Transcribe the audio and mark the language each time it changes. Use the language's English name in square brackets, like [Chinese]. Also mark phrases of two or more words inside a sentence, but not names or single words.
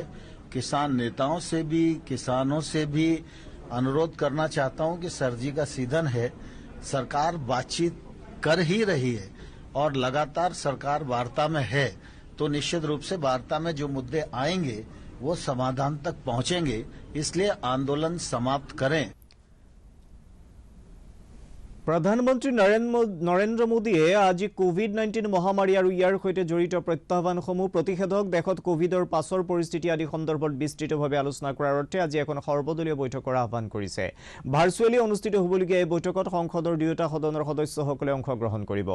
[Hindi] किसान नेताओं से भी किसानों से भी अनुरोध करना चाहता हूं कि सर्दी का सीजन है, सरकार बातचीत कर ही रही है और लगातार सरकार वार्ता में है, तो निश्चित रूप से वार्ता में जो मुद्दे आएंगे वो समाधान तक पहुंचेंगे। इसलिए आंदोलन समाप्त करें। [Assamese] প্ৰধানমন্ত্ৰী নৰেন্দ্ৰ মোদীয়ে আজি কোভিড-19 মহামাৰী আৰু ইয়াৰ সৈতে জড়িত প্ৰত্যাহ্বানসমূহ প্ৰতিষেধক দেশত কোভিডৰ পাছৰ পৰিস্থিতি আদি সন্দৰ্ভত বিস্তৃতভাৱে আলোচনা কৰাৰ অৰ্থে আজি এখন সৰ্বদলীয় বৈঠকৰ আহ্বান কৰিছে। ভাৰ্চুৱেলি অনুষ্ঠিত হ'বলগীয়া এই বৈঠকত সংসদৰ দুয়োটা সদনৰ সদস্যসকলে অংশগ্ৰহণ কৰিব।